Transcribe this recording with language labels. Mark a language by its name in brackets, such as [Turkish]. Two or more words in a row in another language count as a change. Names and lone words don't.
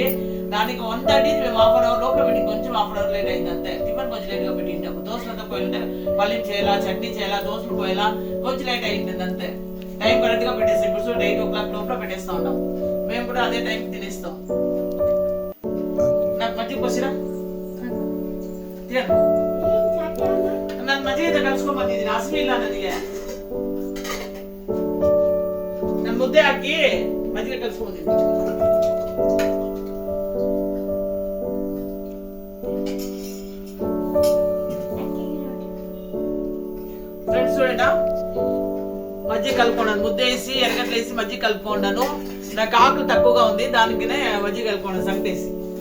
[Telugu] దానికి 1:30 మేము ½ అవర్ లోపల పెట్టి, కొంచెం ½ అవర్ లేట్ అయింది అంతే. టిఫిన్ కొంచెం లేట్గా పెట్టిండు. దోశలతో పోయాలంటే పల్లీలు చేయాలా, చట్నీ చేయాలా, దోశలు పోయాలా, కొంచెం లేట్ అయింది అంతే. టైం కరెక్ట్ గా పెట్టేస్తాం. ఇప్పుడు 8 o'clock లోపల పెట్టేస్తా ఉన్నాం. మేము కూడా అదే టైం తినేస్తాం. నాకు మధ్యకి వచ్చినా [Kannada] ನಾನು ಮದುವೆ ಕಳ್ಸ್ಕೊಂಡ್ ಬಂದಿದ್ದೀನಿ. ಹಸಿವೆ ಇಲ್ಲ ನನಗೆ. ನಾನು ಮುದ್ದೆ ಹಾಕಿ ಮಜ್ಜಿಗೆ ಕಳ್ಸ್ಕೊಂಡಿದ್ದೀನಿ. [Telugu] ఫ్రెండ్స్ చూడండి, మజ్జిగ కలుపుకున్నాను. ముద్ద వేసి ఎరగట్లు వేసి మజ్జిగ కలుపుకున్నాను. నాకు ఆకులు తక్కువగా ఉంది, దానికినే మజ్జిగ కలుపుకున్నాను సంగటేసి.